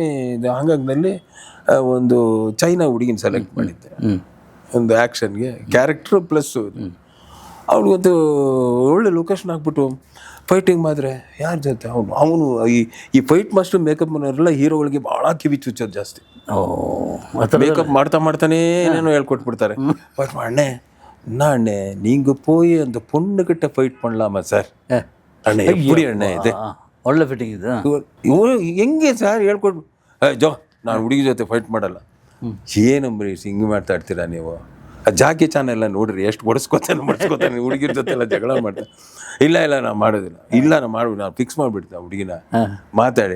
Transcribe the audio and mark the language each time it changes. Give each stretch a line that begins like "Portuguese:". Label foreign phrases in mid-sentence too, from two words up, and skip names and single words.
Kannada: ಹಾಂಗಾಗ್ನಲ್ಲಿ ಒಂದು ಚೈನಾ ಹುಡುಗಿನ ಸೆಲೆಕ್ಟ್ ಮಾಡಿದ್ದೆ, ಒಂದು ಆ್ಯಕ್ಷನ್ಗೆ ಕ್ಯಾರೆಕ್ಟ್ರು ಪ್ಲಸ್ ಅವ್ಳಿಗೊಂದು ಒಳ್ಳೆ ಲೊಕೇಶನ್ ಹಾಕ್ಬಿಟ್ಟು ಫೈಟಿಂಗ್ ಮಾಡಿದ್ರೆ ಯಾರ ಜೊತೆ ಅವನು ಈ
English: fight master
Kannada: ಮೇಕಪ್ ಮನೆಯವರೆಲ್ಲ ಹೀರೋಗಳಿಗೆ ಭಾಳ ಕಿವಿ ಚುಚ್ಚೋದು ಜಾಸ್ತಿ. ಮೇಕಪ್ ಮಾಡ್ತಾನೆ ಏನೇನೋ ಹೇಳ್ಕೊಟ್ಬಿಡ್ತಾರೆ.
Tamil: பட் அண்ணே அண்ணே நீங்க போய் அந்த பொண்ணுகிட்ட ஃபைட் பண்ணலாமா சார்? அண்ணே எப்படி அண்ணே இது
Kannada: ಒಳ್ಳೆ ಫಿಟ್ಟಿಂಗ್ ಇದೆ. ಇವರು ಹೆಂಗೆ ಸರ್ ಹೇಳ್ಕೊಡ್ಬಿ, ಜೋ ನಾನು ಹುಡುಗಿ ಜೊತೆ ಫೈಟ್ ಮಾಡಲ್ಲ. ಏನಂಬ್ರೀಶ್ ಹಿಂಗೆ ಮಾಡ್ತಾ ಇರ್ತೀರಾ ನೀವು? ಜಾಕಿ ಚಾನ್ ಎಲ್ಲ ನೋಡ್ರಿ ಎಷ್ಟು ಹೊಡೆಸ್ಕೊತಾನೆ ಹುಡುಗಿರ ಜೊತೆ ಎಲ್ಲ ಜಗಳ ಮಾಡ್ತಾರೆ. ಇಲ್ಲ ನಾವು ಮಾಡೋದಿಲ್ಲ, ಇಲ್ಲ ನಾನು ಫಿಕ್ಸ್ ಮಾಡಿಬಿಡ್ತೀನಿ ಹುಡುಗಿನ ಮಾತಾಡಿ.